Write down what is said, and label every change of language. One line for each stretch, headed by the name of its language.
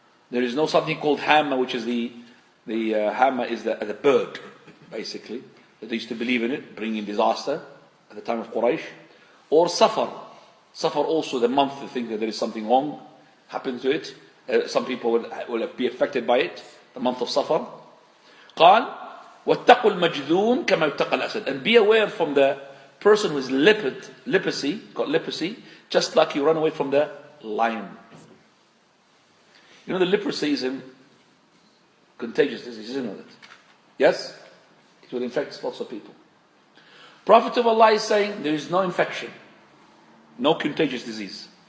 English: There is no something called hamma, which is the hamma is the bird, basically. That they used to believe in it, bringing disaster at the time of Quraysh. Or safar. Safar also the month, they think that there is something wrong happened to it. Some people will be affected by it, the month of Safar.
Arabic: قال واتقوا المجذوم كما يتقى الأسد.
English: And be aware from the person who is got leprosy, just like you run away from the lion. You know the leprosy is a contagious disease, isn't it? Yes? It will infect lots of people. Prophet of Allah is saying there is no infection, no contagious disease.